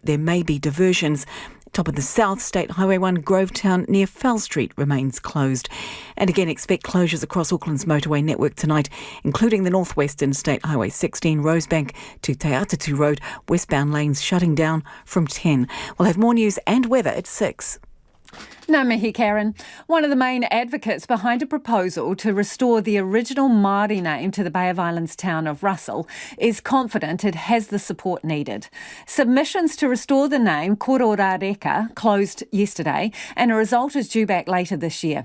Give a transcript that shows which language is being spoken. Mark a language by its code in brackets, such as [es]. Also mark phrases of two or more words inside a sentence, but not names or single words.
[en] There may be diversions. Top of the south, State Highway 1 Grovetown near Fell Street remains closed. And again, expect closures across Auckland's motorway network tonight, including the northwestern State Highway 16 Rosebank to Te Atatu Road, westbound lanes shutting down from 10. We'll have more news and weather at 6. [mi] Ngā mihi, Karen. [en] One of the main advocates behind a proposal to restore the original Māori name to the Bay of Islands town of Russell is confident it has the support needed. Submissions to restore the name Kororareka closed yesterday and a result is due back later this year.